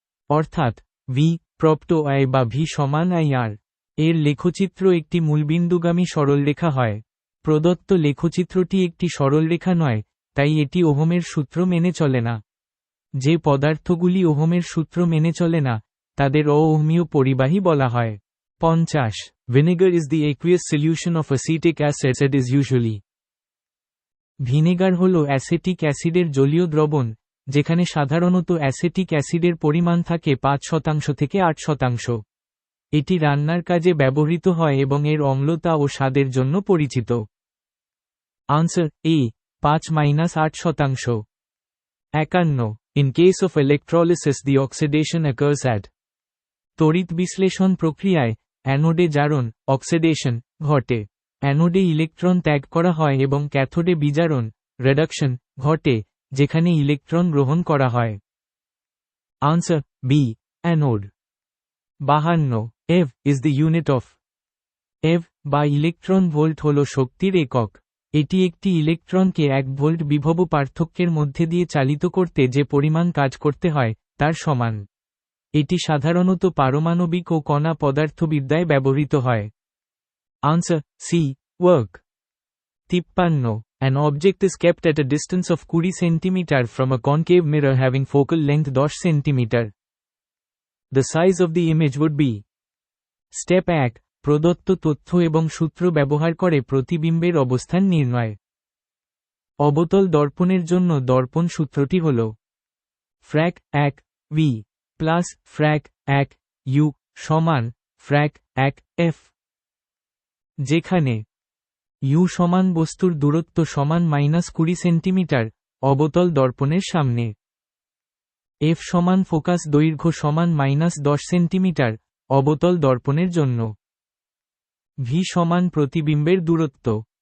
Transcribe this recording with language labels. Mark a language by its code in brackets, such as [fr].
[bn] অর্থাৎ V প্রপ্ত I বা V সমান IR। এর লেখচিত্র একটি মূলবিন্দুগামী সরলরেখা হয়। প্রদত্ত লেখচিত্রটি একটি সরলরেখা নয়, তাই এটি ওহমের সূত্র মেনে চলে না। যে পদার্থগুলি ওহমের সূত্র মেনে চলে না তাদের অওহমীয় পরিবাহী বলা হয়। [en] 50 Vinegar is the aqueous solution of acetic acid that is usually? [bn] Vinegar হল অ্যাসেটিক অ্যাসিডের জলীয় দ্রবণ, যেখানে সাধারণত অ্যাসেটিক অ্যাসিডের পরিমাণ থাকে 5% থেকে 8%। এটি রান্নার কাজে ব্যবহৃত হয় এবং এর অম্লতা ও স্বাদের জন্য পরিচিত। [en] Answer A 5-8%। 51 In case of electrolysis the oxidation occurs at? [bn] তড়িৎ বিশ্লেষণ প্রক্রিয়ায় অ্যানোডে জারণ অক্সিডেশন ঘটে। অ্যানোডে ইলেকট্রন ত্যাগ করা হয় এবং ক্যাথোডে বিজারণ রিডাকশন ঘটে, যেখানে ইলেকট্রন গ্রহণ করা হয়। [en] Answer B anode. 52 ev is the unit of? [bn] ev বা ইলেকট্রন ভোল্ট হল শক্তির একক। এটি একটি ইলেকট্রনকে 1 ভোল্ট বিভব পার্থক্যের মধ্যে দিয়ে চালিত করতে যে পরিমাণ কাজ করতে হয় তার সমান। এটি সাধারণত পারমাণবিক ও কণা পদার্থবিদ্যায় ব্যবহৃত হয়। [en] Answer C work. 53. An object is kept at a distance of 20 cm from a concave mirror having focal length 10 cm. The size of the image would be. Step 1. [bn] প্রদত্ত তথ্য এবং সূত্র ব্যবহার করে প্রতিবিম্বের অবস্থান নির্ণয়। অবতল দর্পণের জন্য দর্পণ সূত্রটি হল ফ্র্যাক 1 v প্লাস ফ্র্যাক 1 u সমান ফ্র্যাক 1 f, যেখানে u সমান বস্তুর দূরত্ব সমান -20 সেন্টিমিটার অবতল দর্পণের সামনে, f সমান ফোকাস দৈর্ঘ্য সমান -10 সেন্টিমিটার অবতল দর্পণের জন্য, v সমান প্রতিবিম্বের দূরত্ব।